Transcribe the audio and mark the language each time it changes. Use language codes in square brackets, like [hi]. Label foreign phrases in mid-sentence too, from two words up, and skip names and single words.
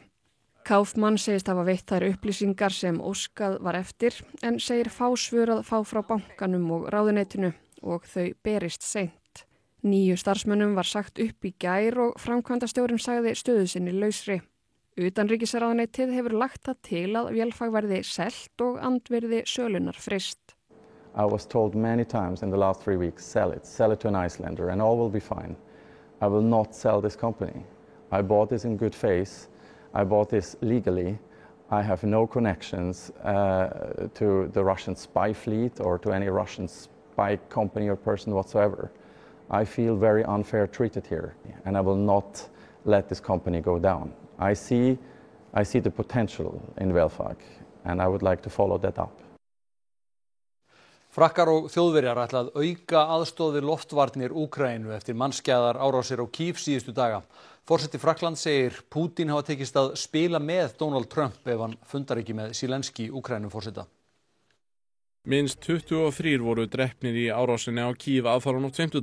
[is] Kaufmann segist hafa veitt þær upplýsingar sem óskað var eftir en segir fá svör að fá frá bankanum og ráðuneytinu og þau berist seint. 9 starfsmönnum var sagt upp í gær og framkvæmdastjórinn sagði stöðu sinni lausri. Utanríkisráðuneytið hefur lagt það til að Vélfag verði selt og andvirði sölunar fryst. [en] I was told many times in the last 3 weeks, sell it to an Icelander and all will be fine. I will not sell this company. I bought this in good faith. I bought this legally. I have no connections to the Russian spy fleet or to any Russian spy company or person whatsoever. I feel very unfair treated here and I will not let this company go down. I see the potential in Vélfag and I would like to follow that up. [is] Frakkar og Þjóðverjar ætla að auka aðstoð við loftvarnir Úkraínu eftir mannskæðar árásir á Kýv síðustu daga. Forseti Frakklands segir Pútín hafa tekist að spila með Donald Trump ef hann fundar ekki með Zelenský Úkraínuforseta. Minnst 23 voru drepnir í árásinni á Kýv aðfaranótt 5.